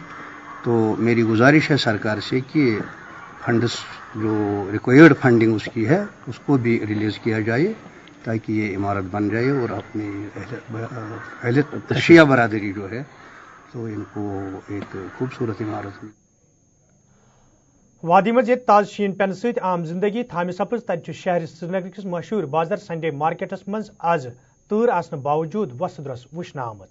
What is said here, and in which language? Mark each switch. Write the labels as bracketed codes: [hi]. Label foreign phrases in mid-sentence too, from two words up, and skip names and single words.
[ur] تو میری گزارش ہے سرکار سے کہ فنڈس جو [en] required funding [ur] اس کی ہے اس کو بھی ریلیز کیا جائے تاکہ یہ عمارت بن جائے اور اپنی شیعہ برادری جو ہے تو ان کو ایک خوبصورت عمارت ملے. [ks] وادی مز تاز شین پین ست عام زندگی تھامہ سپز تت شہر سرینگر کس مشہور بازر سنڈے مارکیٹس مز آز تۭر آسنہ باوجود وس درس وچھنہ آمٕژ.